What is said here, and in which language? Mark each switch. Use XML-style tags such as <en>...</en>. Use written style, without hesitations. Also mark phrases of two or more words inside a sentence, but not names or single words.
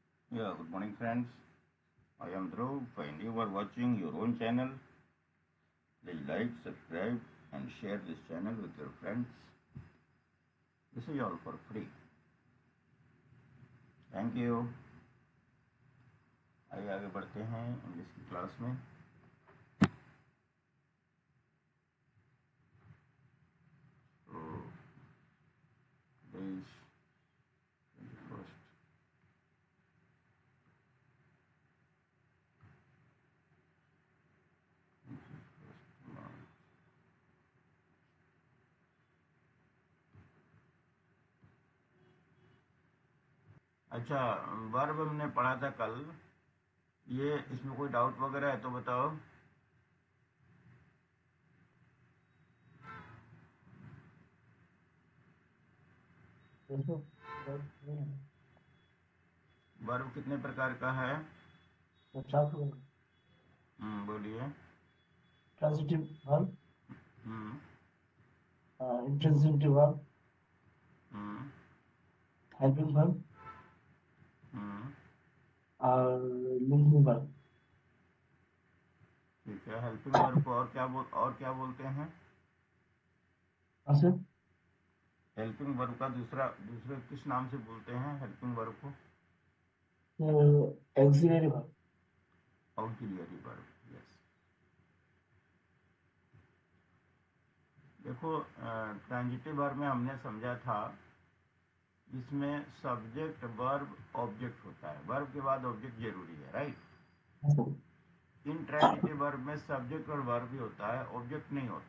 <en>Yeah, good morning, friends. I am Dhruv, and you are watching your own channel. Please like, subscribe, and share this channel with your friends. This is all for free. thank you.</en> <hi>आइए आगे बढ़ते हैं इंग्लिश की क्लास में।</hi> <en>तो today's 21st March।</en> <hi>अच्छा, वर्ब हमने पढ़ा था कल। ये इसमें कोई डाउट वगैरह है तो बताओ। वर्ब कितने प्रकार का है? बोलिए।</hi> <en>Transitive verb, हम्म intransitive verb, हम्म helping verb हम्म और linking verb।</en> <hi>ठीक है।</hi> <en>helping verb</en> <hi>को और क्या बोलते हैं? सर</hi> <en>helping verb</en> <hi>का दूसरे किस नाम से बोलते हैं</hi> <en>helping verb</en> <hi>को?</hi> <en>auxiliary verb। auxiliary verb. yes.</en> <hi>देखो,</hi> <en>transitive verb</en> <hi>में हमने समझा था इसमें</hi> <en>subject verb object</en> <hi>होता है। वर्ब के बाद ऑब्जेक्ट जरूरी है, राइट।</hi> <en>intransitive verb</en> <hi>में सब्जेक्ट और वर्ब ही होता है, ऑब्जेक्ट नहीं होता।</hi>